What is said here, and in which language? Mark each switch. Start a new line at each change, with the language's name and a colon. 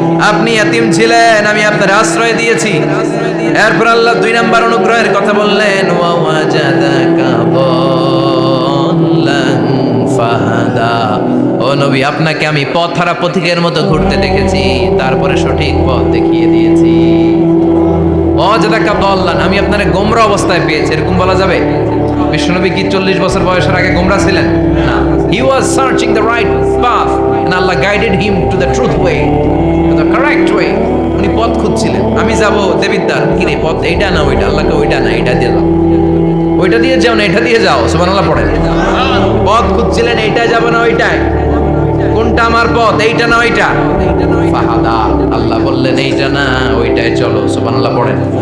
Bangla: আপনি ইয়াতীম ছিলেন, আমি আপনার আশ্রয় দিয়েছি। এরপর আল্লাহ 2 নাম্বার অনুগ্রহের কথা বললেন,
Arabic: ওয়া ওয়াজাদাকা দাল্লান ফাহাদা,
Bangla: ও নবী আপনাকে আমি পথহারা পথিকের মতো ঘুরতে দেখেছি, তারপরে সঠিক পথ দেখিয়ে দিয়েছি।
Arabic: ওয়াজাদাকা দাল্লান,
Bangla: আমি আপনারে গোমরা অবস্থায় পেয়েছি, এরকম বলা যাবে? বিশ্বনবী কি 40 বছর বয়সের আগে গোমরা ছিলেন?
English: না, he was searching the right path and Allah guided him to the truth way, to the correct way.
Bangla: উনি পথ খুঁজছিলেন, আমি যাব দেবিদ্বার, কি রে পথ এইটা না ওইটা? আল্লাহকে ওইটা না এইটা দিয়ে যাও, ওইটা দিয়ে যাও না এটা দিয়ে যাও, সুবহানাল্লাহ পড়েন। পথ খুঁজছিলেন, এইটাই যাব না ওইটাই, কোনটা আমার পথ, এইটা না ওইটা? ফাহাদা, আল্লাহ বললেন এইটা না ওইটাই চলো, সুবহানাল্লাহ পড়েন।